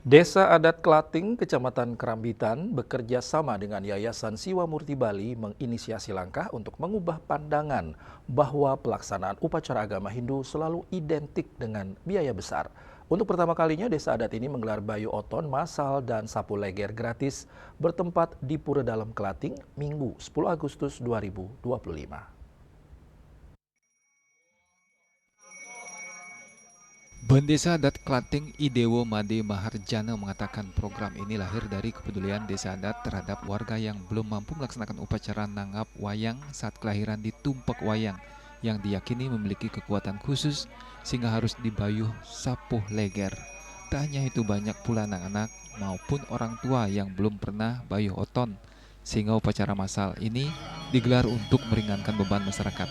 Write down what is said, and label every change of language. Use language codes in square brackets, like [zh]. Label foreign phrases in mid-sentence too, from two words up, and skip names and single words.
[id] Desa Adat Klating, Kecamatan Kerambitan, bekerja sama dengan Yayasan Siwa Murti Bali menginisiasi langkah untuk mengubah pandangan bahwa pelaksanaan upacara agama Hindu selalu identik dengan biaya besar. Untuk pertama kalinya, Desa Adat ini menggelar bayu oton massal dan sapu leger gratis bertempat di Pura Dalam Klating, Minggu 10 Agustus 2025. Bendesa Adat Klating Idewo Made Maharjana mengatakan program ini lahir dari kepedulian desa adat terhadap warga yang belum mampu melaksanakan upacara nanggap wayang saat kelahiran di Tumpak Wayang yang diyakini memiliki kekuatan khusus sehingga harus dibayuh sapuh leger. Tak hanya itu, banyak pula anak-anak maupun orang tua yang belum pernah bayuh oton, sehingga upacara massal ini digelar untuk meringankan beban masyarakat.